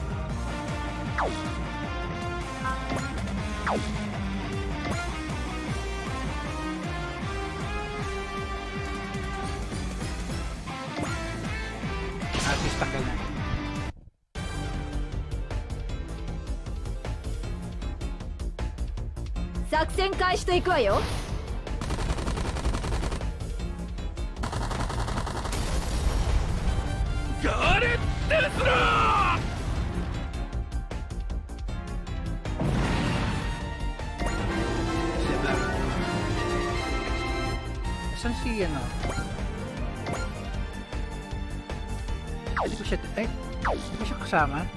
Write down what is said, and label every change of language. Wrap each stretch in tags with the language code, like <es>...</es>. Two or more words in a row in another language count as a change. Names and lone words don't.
<en>At least</en> <tl>tanggal na.</tl> <ja>作戦開始といくわよ。ガレッテスラー。</ja> <tl>Saan si ano? Hindi ko siya, ay, hindi ko siya kasama.</tl>